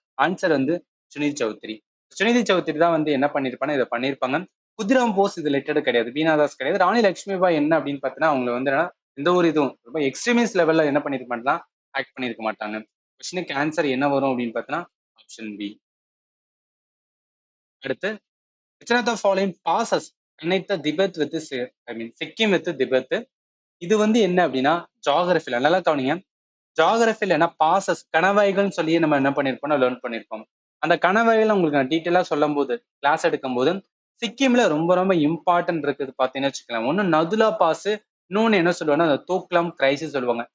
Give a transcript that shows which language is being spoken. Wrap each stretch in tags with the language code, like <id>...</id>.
<ta>Answer வந்து சுனில் சௌத்ரி. சுனில் சௌத்ரி தான் வந்து என்ன பண்ணிருப்பாங்க, இதை பண்ணிருப்பாங்க. குதிராம் போஸ் இது ரிலேட்டட் கிடையாது, பீனாதாஸ் கிடையாது. ராணி லட்சுமிபாய் என்ன அப்படின்னு பார்த்தீங்கன்னா அவங்க வந்து எந்த ஒரு இதுவும் ரொம்ப எக்ஸ்ட்ரீமிஸ்ட் லெவல்ல என்ன பண்ணிருக்க மாட்டாங்க, ஆக்ட் பண்ணிருக்க மாட்டாங்க. கொஸ்டினுக்கு ஆன்சர் என்ன வரும் அப்படின்னு பார்த்தீங்கன்னா ஆப்ஷன் பி. அடுத்து,</ta> <en>which of the following passes connect the Tibet with Sikkim with Tibet.</en> <ta>இது வந்து என்ன அப்படின்னா ஜாகிரபில நல்லா கவனிங்க. ஜாகிரபில என்ன பாசஸ் கணவாய்கள்னு சொல்லி நம்ம என்ன பண்ணிருப்போம், லேர்ன் பண்ணிருப்போம். அந்த கணவாய்கள் உங்களுக்கு நான் டீட்டெயிலா சொல்லும் போது கிளாஸ் எடுக்கும் போது சிக்கிம்ல ரொம்ப ரொம்ப இம்பார்ட்டன்ட் இருக்குது பாத்தீங்கன்னு வச்சுக்கலாம். ஒண்ணு நதுலா பாஸ், இன்னொன்னு என்ன சொல்லுவாங்கன்னா அந்த தோக்லாம் கிரைசிஸ் சொல்லுவாங்க.</ta>